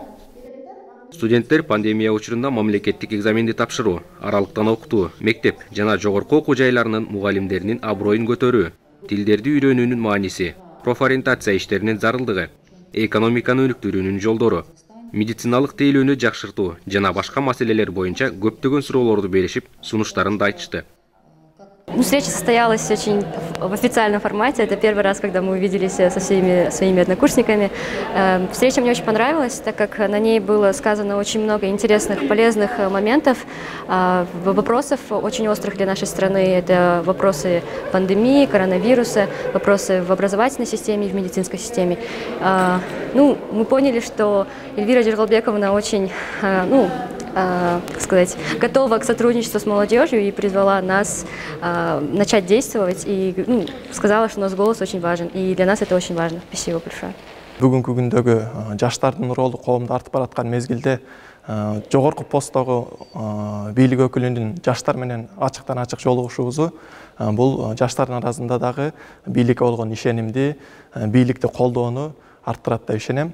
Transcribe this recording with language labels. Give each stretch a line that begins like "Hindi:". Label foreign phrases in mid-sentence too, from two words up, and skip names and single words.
Kyrgyz: Студенттер пандемия учурунда мамлекеттик экзаменди тапшыруу, аралыктан окутуу, мектеп жана жогорку окуу жайларынын мугалимдеринин аброюн көтөрүү, тилдерди үйрөнүүнүн мааниси, профориентация иштеринин зарылдыгы, экономиканы өнүктүрүүнүн жолдору, медициналык тейлөөнү жакшыртуу жана башка маселелер боюнча көптөгөн суроолорду беришип, сунуштарын да айтышты.
Russian: Встреча состоялась очень в официальном формате. Это первый раз, когда мы увиделись со всеми своими однокурсниками. Встреча мне очень понравилась, так как на ней было сказано очень много интересных, полезных моментов, вопросов очень острых для нашей страны. Это вопросы пандемии, коронавируса, вопросы в образовательной системе и в медицинской системе. Мы поняли, что Эльвира Джергалбековна очень, готова к сотрудничеству с молодежью и призвала нас начать действовать и сказала, что у нас голос очень важен, и для нас это очень важно. Спасибо большое.
Kyrgyz: Бүгүнкү күндөгү жаштардын ролу коомдо артып бараткан мезгилде жогорку посттогу бийлик өкүлүнүн жаштар менен ачыктан ачык жолугушуусу бул жаштардын арасында дагы бийликке болгон ишенимди, бийликти колдоону арттырат деп ишенем.